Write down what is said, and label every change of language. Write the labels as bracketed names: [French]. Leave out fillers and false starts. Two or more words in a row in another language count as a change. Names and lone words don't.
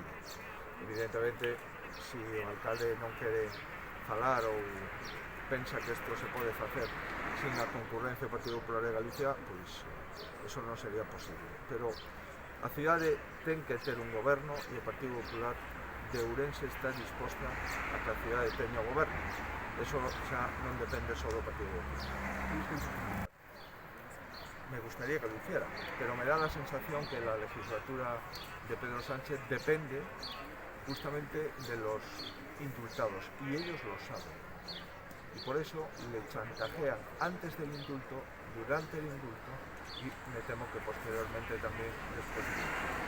[Galician] Evidentemente, se o alcalde non quere falar ou pensa que isto se pode facer sin a concurrencia do Partido Popular de Galicia, pois eso non sería posible. Pero a cidade ten que ter un goberno e o Partido Popular de Ourense está disposta a que a cidade teña o goberno. Eso xa non depende só do Partido Popular. [Spanish] Me gustaría que lo hiciera, pero me da la sensación que la legislatura de Pedro Sánchez depende justamente de los indultados, y ellos lo saben. Y por eso le chantajean antes del indulto, durante el indulto, y me temo que posteriormente también después del indulto.